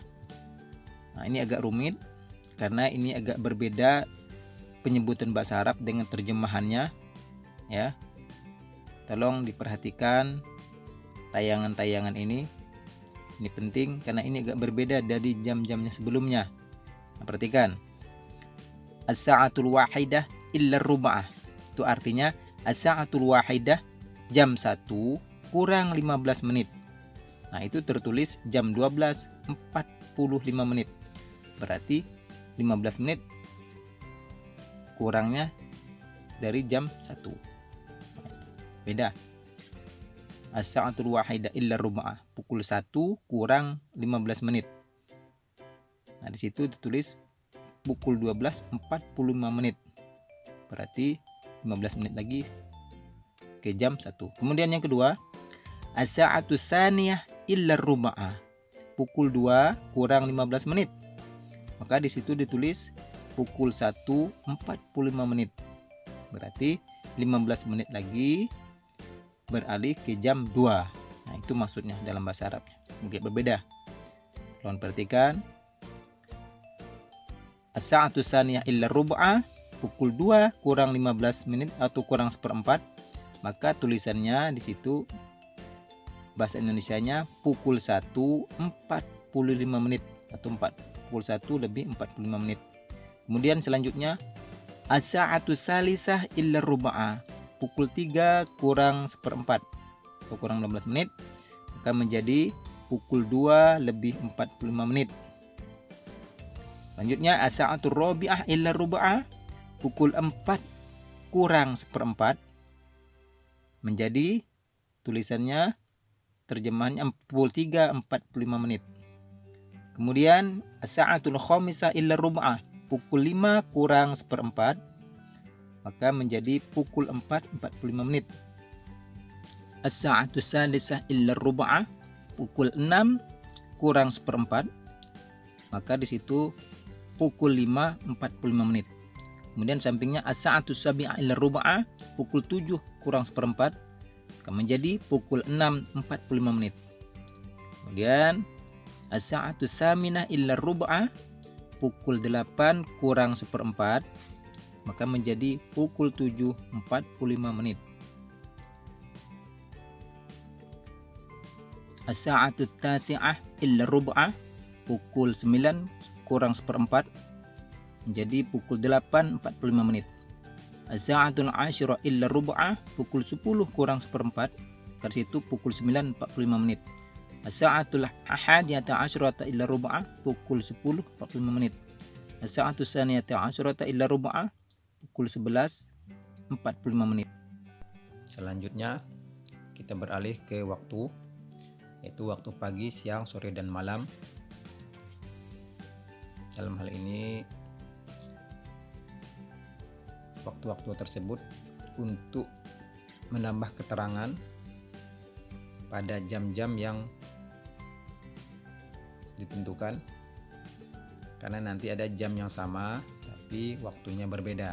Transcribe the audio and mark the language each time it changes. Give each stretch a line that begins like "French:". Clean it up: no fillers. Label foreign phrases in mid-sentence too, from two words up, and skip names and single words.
Indonesian: Nah, ini agak rumit karena ini agak berbeda penyebutan bahasa Arab dengan terjemahannya ya. Tolong diperhatikan tayangan-tayangan ini. Ini penting karena ini agak berbeda dari jam-jamnya sebelumnya. Nah, perhatikan.
Arabic: الساعة الواحدة إلا ربعا.
Indonesian: Itu artinya
Arabic: الساعة الواحدة
Indonesian: jam 1 kurang 15 menit. Nah, itu tertulis jam 12.45 menit. Berarti 15 menit kurangnya dari jam 1. Beda.
Arabic: الساعة الواحدة إلا ربعا.
Indonesian: Pukul 1 kurang 15 menit. Nah, di situ ditulis pukul 12.45 menit. Berarti 15 menit lagi ke jam 1. Kemudian yang kedua,
Arabic: الساعة الثانية إلا ربعا.
Indonesian: Pukul 2 kurang 15 menit. Maka di situ ditulis pukul 1.45 menit. Berarti 15 menit lagi beralih ke jam 2. Nah, itu maksudnya dalam bahasa Arabnya. Mungkin berbeda. Tolong perhatikan.
Arabic: الساعة الثانية إلا ربعا,
Indonesian: pukul 2 kurang 15 menit atau kurang 1/4. Maka tulisannya di situ bahasa Indonesianya pukul 1.45 menit atau pukul 1 lebih 45 menit. Kemudian selanjutnya
Arabic: الساعة الثالثة إلا ربعا,
Indonesian: pukul 3 kurang 1/4 atau kurang 15 menit, maka menjadi pukul 2 lebih 45 menit.
Arabic: Selanjutnya الساعة الرابعة إلا ربعا,
Indonesian: pukul 4 kurang 1/4, menjadi tulisannya terjemahannya pukul 3.45 menit.
Arabic: Kemudian الساعة الخامسة إلا ربعا,
Indonesian: pukul 5 kurang 1/4, maka menjadi pukul 4.45 menit.
Arabic: الساعة السادسة إلا ربعا,
Indonesian: pukul 6 kurang 1/4, maka di situ pukul 5.45 menit. Kemudian sampingnya
Arabic: الساعة السابعة إلا ربعا,
Indonesian: pukul 7 kurang 1/4, akan menjadi pukul 6.45 menit.
Arabic: Kemudian الساعة الثامنة إلا ربعا,
Indonesian: pukul 8 kurang 1/4, maka menjadi pukul 7.45 menit.
Arabic: الساعة التاسعة إلا ربعا,
Indonesian: pukul 9 kurang 1/4, menjadi pukul 8.45 menit.
Arabic: الساعة العاشرة إلا ربعا,
Indonesian: pukul 10 kurang 1/4, ke situ pukul 9.45 menit.
Arabic: الساعة الحادية عشرة إلا ربعا,
Indonesian: pukul 10.45 menit.
Arabic: الساعة الثانية عشرة إلا ربعا,
Indonesian: pukul 11.45 menit. Selanjutnya kita beralih ke waktu, yaitu waktu pagi, siang, sore, dan malam. Dalam hal ini waktu-waktu tersebut untuk menambah keterangan pada jam-jam yang ditentukan, karena nanti ada jam yang sama tapi waktunya berbeda.